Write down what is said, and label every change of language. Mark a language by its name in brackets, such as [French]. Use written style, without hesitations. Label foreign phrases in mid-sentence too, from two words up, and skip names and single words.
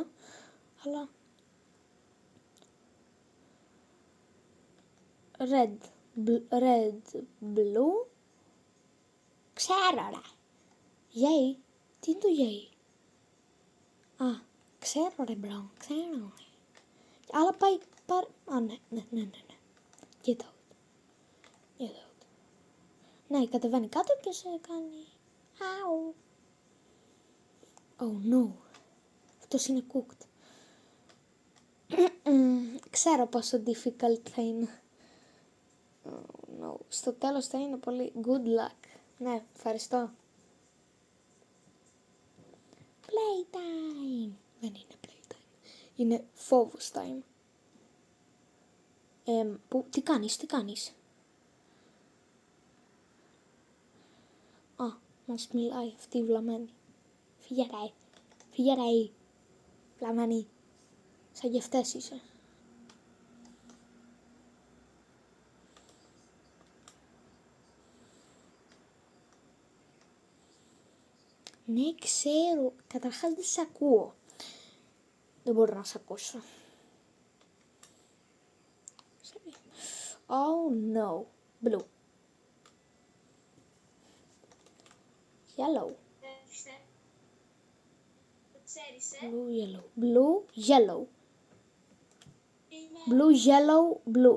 [English] Αλλά... Red, blue. [Greek] Ξέρω, ρε. Yay. Τι είναι το yay? Α, ξέρω, ρε, μπρο. Ξέρω. Αλλά πάει... Α, ναι. [English] Get out. [Greek] Ναι, κατεβαίνει κάτω και σε κάνει... [English] Αου. Oh no. [Greek] Αυτός είναι cooked. Ξέρω πόσο difficult θα είναι. [English] Oh no. [Greek] Στο τέλος θα είναι πολύ [English] good luck. [Greek] Ναι, ευχαριστώ. Playtime. Δεν είναι playtime. Είναι φόβος time. Τι κάνεις? Α, μας μιλάει αυτή η βλαμμένη. Φύγε ρε. Βλαμμένη. Σαν γευτές είσαι. Ναι, ξέρω. Καταρχάς δεν σε ακούω. Δεν μπορώ να σε ακούσω. [English] Oh no. Blue. Yellow. Blue, yellow. Blue, yellow. Blue, yellow, blue.